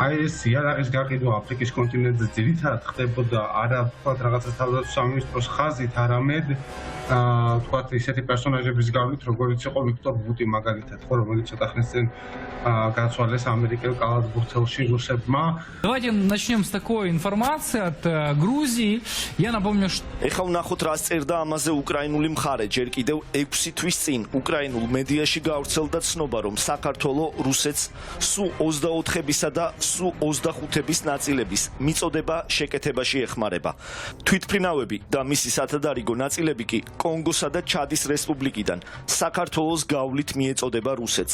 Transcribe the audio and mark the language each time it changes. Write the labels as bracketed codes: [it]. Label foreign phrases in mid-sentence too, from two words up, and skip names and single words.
[ka] აი ეს იარაღის გაყიდვა აფრიკის კონტინენტზე ძირითადად ხდებოდა არა თქვათ რაღაცა თავდაცვის სამინისტროს ხაზით, არამედ თქვათ ისეთი პერსონაჟების გავლით, როგორიც იყო ვიქტორ ბუტი მაგალითად, ხო, რომელიც ცოტა ხნის წინ გაცვალეს ამერიკელ კალათბურთელში რუსებმა. [ru] Давайте начнем с такой информации от Грузии. Я напомню, что [ka] ეხლა ვნახოთ რა წერდა ამაზე უკრაინული მხარე. ჯერ კიდევ 6 თვის წინ უკრაინულ მედიაში გავრცელდა ცნობა, რომ საქართველოს რუსეთს სუ 24-ებისა და სუ 25-ების ნაწილების მიწოდება შეკეთებაში ეხმარება. თვითმფრინავები და მისი სათადარიგო ნაწილები კი კონგოსა და ჩადის რესპუბლიკიდან საქართველოს გავლით მიეწოდება რუსეთს.